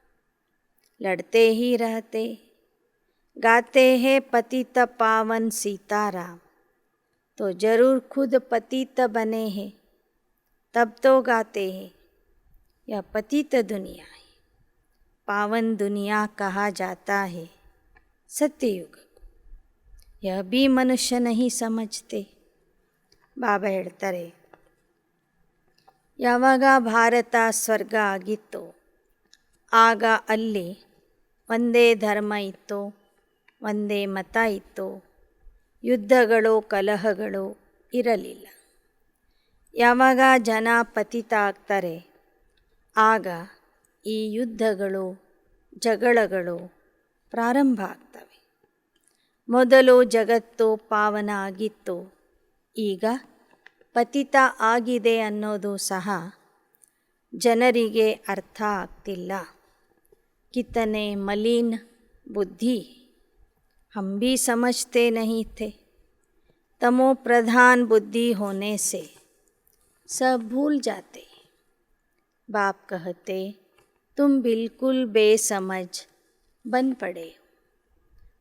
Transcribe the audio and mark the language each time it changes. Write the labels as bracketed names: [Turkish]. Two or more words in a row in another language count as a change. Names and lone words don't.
[Hindi] लड़ते ही रहते, गाते हैं पतित पावन सीताराम, तो ज़रूर खुद पतित बने हैं तब तो गाते हैं. यह पतित दुनिया है, पावन दुनिया कहा जाता है सत्ययुग को. यह भी मनुष्य नहीं समझते. [Kannada] ಬಾಬಾ ಹೇಳ್ತಾರೆ, ಯಾವಾಗ ಭಾರತ ಸ್ವರ್ಗ ಆಗಿತ್ತೋ ಆಗ ಅಲ್ಲಿ ಒಂದೇ ಧರ್ಮ ಇತ್ತು, ಒಂದೇ ಮತ ಇತ್ತು, ಯುದ್ಧಗಳು ಕಲಹಗಳು ಇರಲಿಲ್ಲ. ಯಾವಾಗ ಜನ ಪತಿತ ಆಗ್ತಾರೆ ಆಗ ಈ ಯುದ್ಧಗಳು ಜಗಳಗಳು ಪ್ರಾರಂಭ ಆಗ್ತವೆ. ಮೊದಲು ಜಗತ್ತು ಪಾವನ ಆಗಿತ್ತು, ಈಗ ಪತಿತ ಆಗಿದೆ ಅನ್ನೋದು ಸಹ ಜನರಿಗೆ ಅರ್ಥ ಆಗ್ತಿಲ್ಲ. [Hindi] कितने मलिन बुद्धि, हम भी समझते नहीं थे. तमो प्रधान बुद्धि होने से सब भूल जाते. बाप कहते तुम बिल्कुल बेसमझ बन पड़े हो.